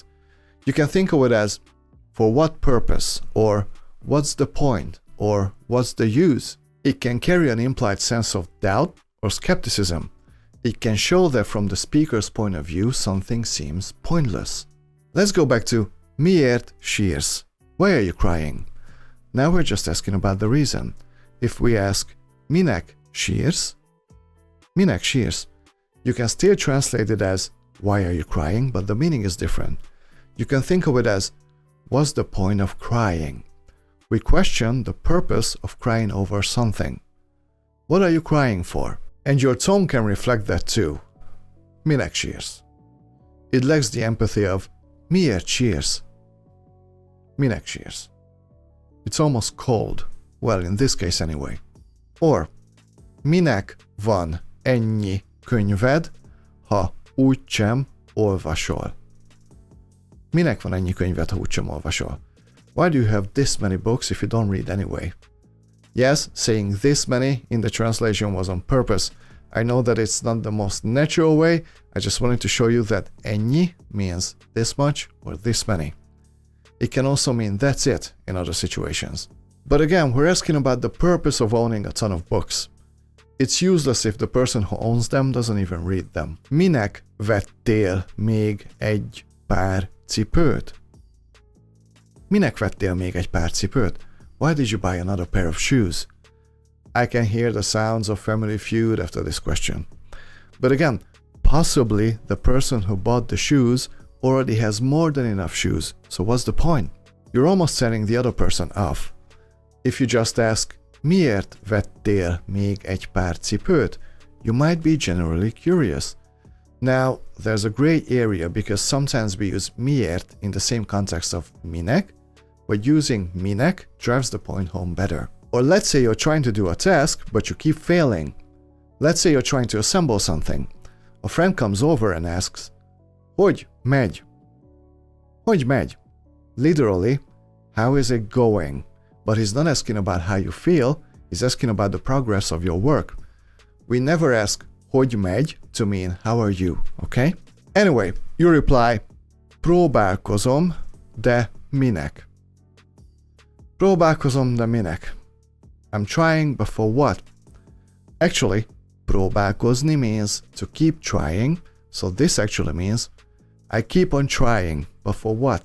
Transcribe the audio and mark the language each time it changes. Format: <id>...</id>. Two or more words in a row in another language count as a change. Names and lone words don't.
<en>You can think of it as for what purpose, or what's the point, or what's the use. It can carry an implied sense of doubt or skepticism. It can show that from the speaker's point of view, something seems pointless. Let's go back to</en> <hu>miért sírsz?</hu> <en>Why are you crying? Now we're just asking about the reason. If we ask</en> <hu>minek sírsz? Minek sírsz?</hu> <en>You can still translate it as why are you crying, but the meaning is different. You can think of it as what's the point of crying? We question the purpose of crying over something. What are you crying for? And your tone can reflect that too.</en> <hu>Minek sírsz?</hu> <en>It lacks the empathy of</en> <hu>miért sírsz? Minek sírsz?</hu> <en>It's almost cold. Well, in this case anyway. Or,</en> <hu>minek van ennyi könyved, ha úgysem olvasol? Minek van ennyi könyved, ha úgysem olvasol?</hu> <en>Why do you have this many books if you don't read anyway? Yes, saying this many in the translation was on purpose. I know that it's not the most natural way. I just wanted to show you that ennyi means this much or this many. It can also mean that's it in other situations. But again, we're asking about the purpose of owning a ton of books. It's useless if the person who owns them doesn't even read them.</en> <hu>Minek vettél még egy pár cipőt? Minek vettél még egy pár cipőt?</hu> <en>Why did you buy another pair of shoes? I can hear the sounds of Family Feud after this question. But again, possibly the person who bought the shoes already has more than enough shoes, so what's the point? You're almost setting the other person off. If you just ask,</en> <hu>miért vettél még egy pár cipőt?</hu> <en>You might be generally curious. Now, there's a gray area because sometimes we use miért in the same context of minek, but using minek drives the point home better. Or let's say you're trying to do a task, but you keep failing. Let's say you're trying to assemble something. A friend comes over and asks,</en> <hu>hogy megy? Hogy megy?</hu> <en>Literally, how is it going? But he's not asking about how you feel, he's asking about the progress of your work. We never ask,</en> <hu>hogy megy,</hu> <en>to mean, how are you, okay? Anyway, you reply,</en> <hu>próbálkozom, de minek? Próbálkozom, de minek?</hu> <en>I'm trying, but for what? Actually, próbálkozni means to keep trying, so this actually means I keep on trying, but for what?</en>